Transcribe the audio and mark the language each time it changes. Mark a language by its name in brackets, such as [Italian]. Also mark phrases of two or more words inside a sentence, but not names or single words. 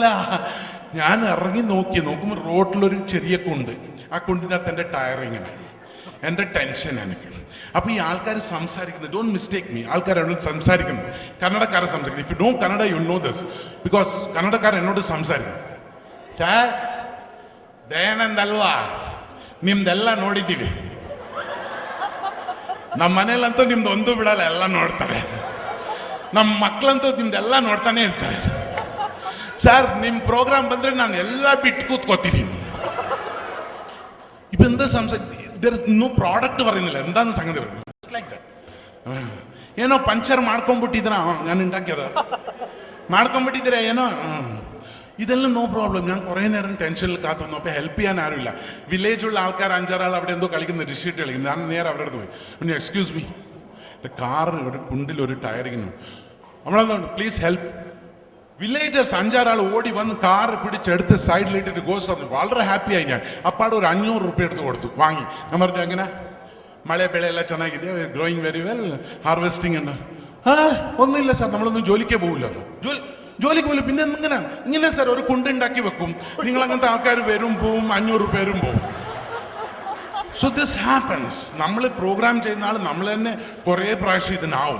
[Malayalam] ഞാൻ ഇറങ്ങി നോക്കുമ്പോൾ റോഡിലൊരു ചെറിയ കുണ്ട്, ആ കുണ്ടിനകത്ത് എൻ്റെ ടയർ ഇങ്ങനെ, എൻ്റെ ടെൻഷൻ എനിക്ക്. അപ്പോൾ ഈ ആൾക്കാർ സംസാരിക്കുന്നത്, [English] don't mistake me, [Malayalam] ആൾക്കാരോട് സംസാരിക്കുന്നത്, കന്നഡക്കാരെ സംസാരിക്കുന്നത്. [English] if you know Kannada you know this, [Malayalam] ബിക്കോസ് കന്നഡക്കാരൻ എന്നോട് സംസാരിക്കും, സാർ [Kannada] ದಯಾನಂದ್ ಅಲ್ವಾ, ನಿಮ್ದೆಲ್ಲ ನೋಡಿದ್ದೀವಿ, ನಮ್ಮ ಮನೇಲಂತೂ ನಿಮ್ದು ಒಂದು ಬಿಡಲ್ಲ, ಎಲ್ಲ ನೋಡ್ತಾರೆ. ನಮ್ಮ ಮಕ್ಕಳಂತೂ ನಿಮ್ದೆಲ್ಲ ನೋಡ್ತಾನೆ ಇರ್ತಾರೆ. ಸರ್ ನಿಮ್ಮ ಪ್ರೋಗ್ರಾಮ್ ಬಂದರೆ ನಾನು ಎಲ್ಲ ಬಿಟ್ಟು ಕೂತ್ಕೋತೀನಿ. [Malayalam] ഇപ്പം എന്താ [English] no product [Malayalam] പറയുന്നില്ല, എന്താന്ന് സംഗതി പറയുന്നത് [English] like that. [Kannada] ಏನೋ ಪಂಚರ್ ಮಾಡ್ಕೊಂಡ್ಬಿಟ್ಟಿದ್ರ, [Malayalam] ഞാൻ ഉണ്ടാക്കിയത് [Kannada] ಮಾಡ್ಕೊಂಡ್ಬಿಟ್ಟಿದ್ದೀര ಏನೋ, [Malayalam] ഇതെല്ലാം [English] no problem. [Malayalam] ഞാൻ കുറേ നേരം ടെൻഷനിൽ കാത്തു വന്നു. അപ്പോൾ ഹെൽപ്പ് ചെയ്യാൻ ആരുമില്ല. വില്ലേജുള്ള ആൾക്കാർ 5-6 ആൾ അവിടെ എന്തോ കളിക്കുന്ന ഡിഷീട്ട് കളിക്കുന്നു. ഞാൻ നേരെ അവരുടെ അടുത്ത് പോയി, [English] excuse me, [Malayalam] എൻ്റെ കാർ ഒരു കുണ്ടിൽ ഒരു ടയറിക്കുന്നു, നമ്മളെന്താണ് [English] please help. [Malayalam] വില്ലേജേഴ്സ് 5-6 ആൾ ഓടി വന്ന് കാർ പിടിച്ചെടുത്ത് സൈഡിലിട്ടിട്ട് ഗോസ് പറഞ്ഞു. വളരെ ഹാപ്പിയായി ഞാൻ. അപ്പാട് ഒരു 500 രൂപ എടുത്ത് കൊടുത്തു, വാങ്ങി. ഞാൻ പറഞ്ഞു എങ്ങനെ മഴ [Kannada] ಬೆಳೆ ಎಲ್ಲ ಚೆನ್ನಾಗಿದೆ, [English] growing very well, harvesting [Malayalam] ഉണ്ട്. ഒന്നുമില്ല സാർ, നമ്മളൊന്നും ജോലിക്കേ പോകില്ല. ജോലിക്ക് പോലും പിന്നെ ഇങ്ങനെ സാർ ഒരു കുണ്ടുണ്ടാക്കി വെക്കും, നിങ്ങൾ അങ്ങനത്തെ ആൾക്കാർ വരും പോവും, 500 രൂപ വരും പോവും. [English] so this happens. [Malayalam] നമ്മൾ പ്രോഗ്രാം ചെയ്യുന്ന ആൾ നമ്മൾ തന്നെ കുറേ പ്രാവശ്യം ഇതിനാവും.